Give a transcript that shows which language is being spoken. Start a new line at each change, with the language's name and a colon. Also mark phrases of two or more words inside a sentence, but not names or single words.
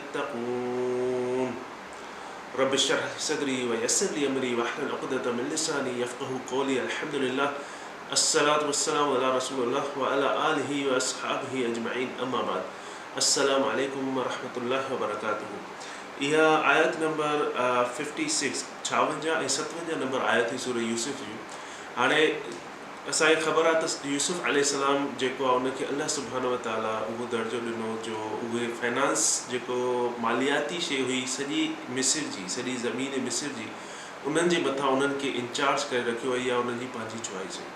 Arabic: يتقون رب اشرح لي صدري ويسر لي أمري واحلل عقدة من لساني يفقهوا قولي الحمد لله الصلاة والسلام على رسول الله وعلى آله وأصحابه أجمعين أما بعد السلام عليكم ورحمة الله وبركاته
Sindhi: इहा आयत नंबर 56 56 ऐं 57 नंबर आयत हुई सूरह यूसुफ जी। हाणे असांखे ख़बर आहे त यूसुफ अलैहिस्सलाम जेको आहे उनखे अल्लाह
Arabic: سبحانه وتعالى
Sindhi: उहो दर्जो ॾिनो जो उहे फाइनेंस जेको मालियाती शइ हुई सॼी मिस्र जी सॼी ज़मीन मिस्र जी उन्हनि जे मथां उन्हनि खे इंचार्ज करे रखियो वई आहे, उन्हनि जी पंहिंजी चॉइस हुई।